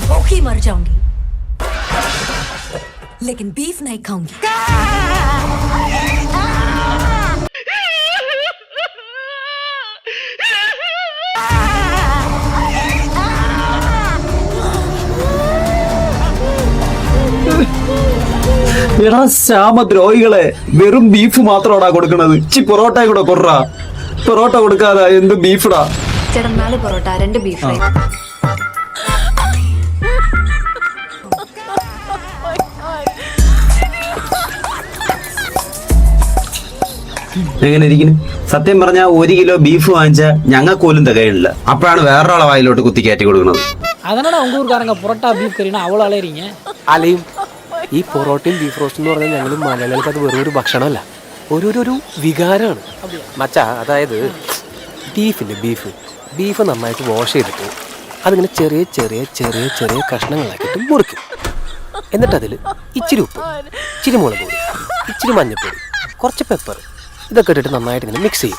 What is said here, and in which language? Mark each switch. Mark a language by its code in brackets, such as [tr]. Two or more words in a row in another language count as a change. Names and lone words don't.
[hi] भूखी मर जाऊंगी लेकिन बीफ नहीं खाऊंगी। [ml] എടാ ശ്യാമദ്രോഹികളെ, വെറും ബീഫ് മാത്രമാടാ കൊടുക്കണത്. പൊറോട്ട കൂടെ കൊറാ. പൊറോട്ട കൊടുക്കാതെ എന്ത് ബീഫിടാ? ചേട്ടാ 4 പൊറോട്ട 2 [en] beef fry. [ml] എങ്ങനെ ഇരിക്കുന്നു? സത്യം പറഞ്ഞാൽ 1 കിലോ ബീഫ് വാങ്ങിച്ച ഞങ്ങൾക്ക് പോലും തികയില്ല. അപ്പോഴാണ് വേറൊരാളെ വായിലോട്ട് കുത്തി കയറ്റി കൊടുക്കുന്നത്. [ta] அதனால உங்க ஊர்க்காரங்க புரோட்டா பீஃப் கறினா அவ்வளோ அலையறீங்க. [ml] അലയും ഈ പൊറോട്ടയും [en] beef roast [ml] എന്ന് പറഞ്ഞാൽ ഞങ്ങൾ മലയാളികൾക്ക് അത് വെറും ഒരു ഭക്ഷണമല്ല, ഒരു വികാരമാണ് മച്ചാ. അതായത് ബീഫ് നന്നായിട്ട് വാഷ് ചെയ്തിട്ട് അതിങ്ങനെ ചെറിയ ചെറിയ ചെറിയ ചെറിയ കഷ്ണങ്ങളാക്കിയിട്ട് മുറിക്കും. എന്നിട്ട് അതിൽ ഇച്ചിരി ഉപ്പ്, ഇച്ചിരി മുളക് പൊടി, ഇച്ചിരി മഞ്ഞൾപ്പൊടി, കുറച്ച് പെപ്പർ ഇതൊക്കെ ഇട്ടിട്ട് നന്നായിട്ട് ഇങ്ങനെ മിക്സ് ചെയ്യും.